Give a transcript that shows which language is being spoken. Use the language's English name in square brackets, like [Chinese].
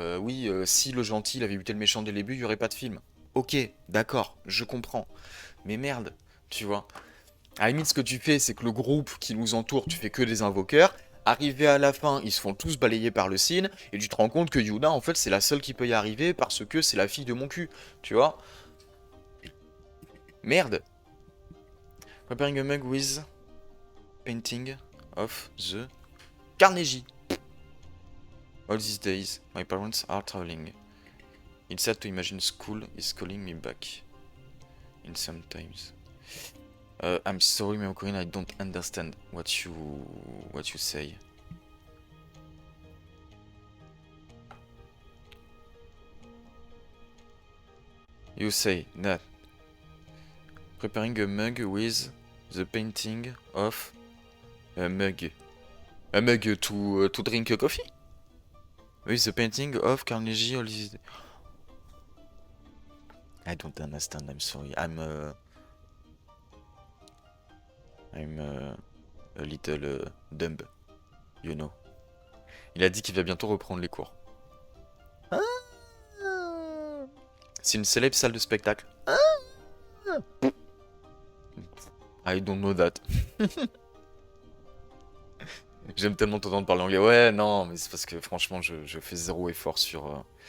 [French] Oui, si le gentil avait buté le méchant dès le début, il n'y aurait pas de film. Ok, d'accord, je comprends. Mais merde, tu vois. À la limite, ce que tu fais, c'est que le groupe qui nous entoure, tu fais que des invoqueurs. Arrivé à la fin, ils se font tous balayer par le Sin. Et tu te rends compte que Yuna, en fait, c'est la seule qui peut y arriver parce que c'est la fille de mon cul. Tu vois. Merde. [English] Preparing a mug with painting of the Carnegie. All these days, my parents are traveling. It's sad to imagine school is calling me back. In some times. I'm sorry, Mimokorin, I don't understand what you say. You say that preparing a mug with the painting of a mug. A mug to drink a coffee? With the painting of Carnegie all these days. I don't understand, I'm sorry. I'm a little dumb, you know. [French] Il a dit qu'il va bientôt reprendre les cours. Ah, c'est une célèbre salle de spectacle. [English] Ah, I don't know that. [French] J'aime tellement t'entendre parler anglais. Ouais, non, mais c'est parce que franchement, je fais zéro effort sur...